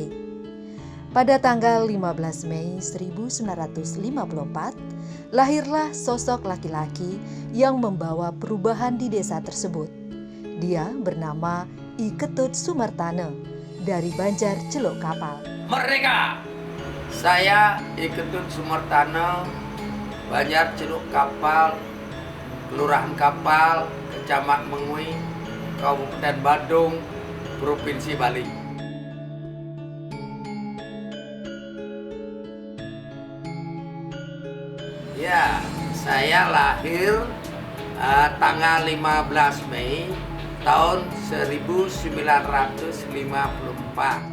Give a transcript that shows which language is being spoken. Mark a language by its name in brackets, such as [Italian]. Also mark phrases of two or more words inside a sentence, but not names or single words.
[Indonesian] Pada tanggal 15 Mei 1954, lahirlah sosok laki-laki yang membawa perubahan di desa tersebut. Dia bernama I Ketut Sumartana dari Banjar Celuk Kapal. Merdeka! Saya I Ketut Sumartana, Banjar Celuk Kapal, Kelurahan Kapal, Kecamatan Mengui, Kabupaten Badung, Provinsi Bali. Ya, saya lahir tanggal 15 Mei tahun 1954.